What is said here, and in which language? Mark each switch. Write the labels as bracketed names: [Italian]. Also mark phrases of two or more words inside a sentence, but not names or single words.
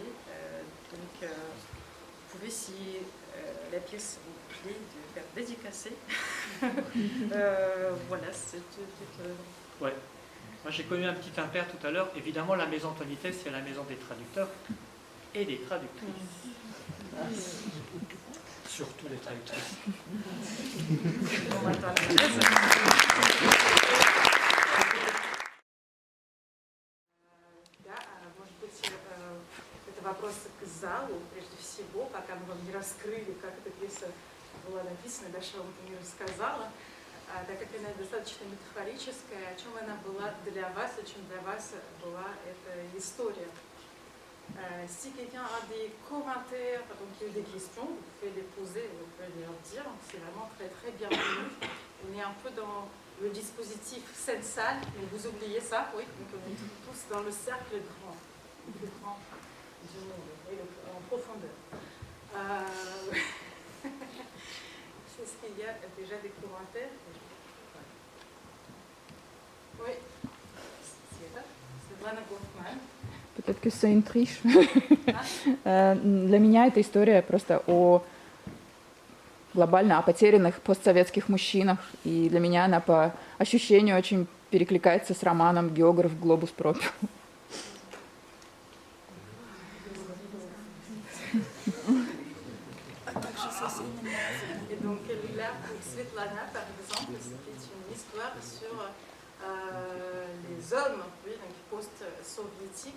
[French] Donc vous pouvez, si la pièce vous plaît, de faire dédicacer. Voilà, c'est tout. Ouais. Moi j'ai connu un petit impair tout à l'heure. Évidemment, la maison Tonité, c'est la maison des traducteurs et des traductrices. Surtout les traductrices. [Russian] Может быть, это вопрос к залу, прежде всего, пока мы вам не раскрыли, как эта пьеса была написана, Даша вам это не рассказала, так как она достаточно метафорическая, о чем она была для вас, о чем для вас была эта история. [French] Si quelqu'un a des commentaires, donc des questions, vous pouvez les poser, vous pouvez les dire, c'est vraiment très très bienvenu. On est un peu dans le dispositif scène salle, mais vous oubliez ça, oui, donc on est tous dans le cercle grand, le plus grand du monde, et en profondeur. C'est ce qu'il y a déjà des commentaires. Oui, c'est Lana Гофман. Peut-être que c'est une triche. [Russian] Для меня эта история просто глобально о потерянных постсоветских мужчинах. И для меня она по ощущению очень перекликается с романом «Географ Глобус пропил». [French] Et donc là, pour Svetlana, par exemple, c'était une histoire sur les hommes, oui, donc post-soviétiques.